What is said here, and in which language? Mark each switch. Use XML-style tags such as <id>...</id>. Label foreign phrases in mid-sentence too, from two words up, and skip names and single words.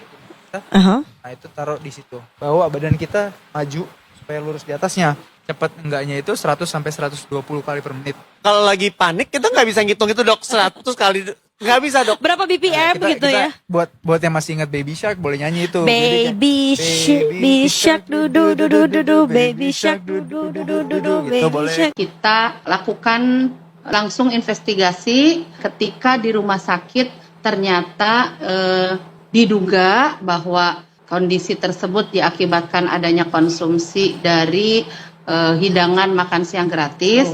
<id>Nah itu taruh di situ. Bawa badan kita maju supaya lurus di atasnya. Cepat enggaknya itu 100 sampai 120 kali per menit. Kalau lagi panik kita nggak bisa ngitung itu dok, 100 kali nggak bisa dok. Berapa BPM gitu ya? Buat yang masih ingat Baby Shark boleh nyanyi itu.</id> <en>Baby shark du du du du du du, baby shark du du du du du du, baby shark.</en> <id>Kita lakukan langsung investigasi ketika di rumah sakit ternyata diduga bahwa kondisi tersebut diakibatkan adanya konsumsi dari hidangan makan siang gratis.</id>